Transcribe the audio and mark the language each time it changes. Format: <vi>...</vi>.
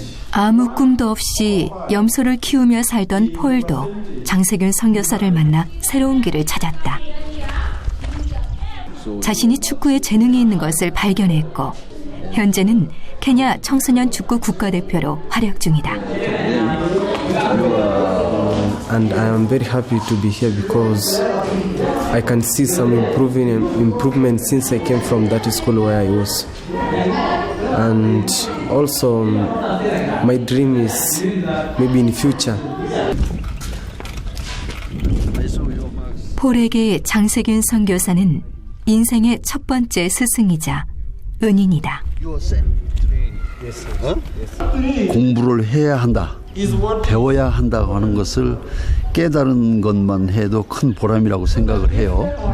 <ko>아무 꿈도 없이 염소를 키우며 살던 폴도 장세균 선교사를 만나 새로운 길을 찾았다. 자신이 축구에 재능이 있는 것을 발견했고 현재는 케냐 청소년 축구 국가대표로 활약 중이다.</ko> <en>And I am very happy to be here because I can see some improvement since I came from that school where I was. and also my dream is maybe in future.</en> <ko>폴에게 장세균 선교사는 인생의 첫 번째 스승이자 은인이다. 공부를 해야 한다, 배워야 한다고 하는 것을 깨달은 것만 해도 큰 보람이라고 생각을 해요.</ko>